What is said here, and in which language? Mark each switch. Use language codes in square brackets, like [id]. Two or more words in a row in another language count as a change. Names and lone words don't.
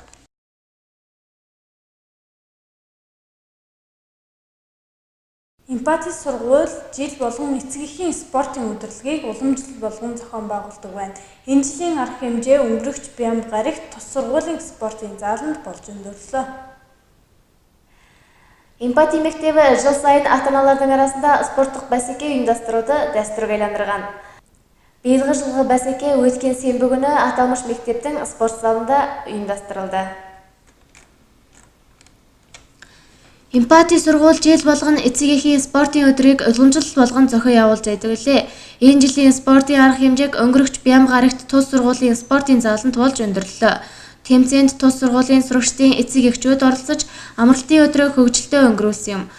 [mn] Эмпати сургууль жил болгон эцэгхийн спортын удирдлагыг уламжлал болгон зохион байгуулдаг байна. Энэ жилийн арга хэмжээ өнгөрөгч Бямб гарагт тус сургуулийн спортын зааланд болж өндөрлөө. [kk] Эмпати мектеп жыл сайын ата-аналардың арасында спорттық бәсеке ұйымдастыруды дәстүрге айналдырған. Биылғы жылғы бәсеке өткен сенбі күні аталмыш мектептің спорт залында ұйымдастырылды. [mn] Эмпати сургууль жил болгон эцэгхийн спортын өдрийг уламжлал болгон зохион явуулж байдаг. Энэ жилийн спортын арга хэмжээг өнгөрөгч Бямб гарагт тус сургуулийн спортын зааланд болж өндөрлөө. Тэмцээнд тус сургуулийн сурагчдын эцэг эхчүүд оролцож амралтын өдрөө хөгжилтэй өнгөрүүлсэн юм.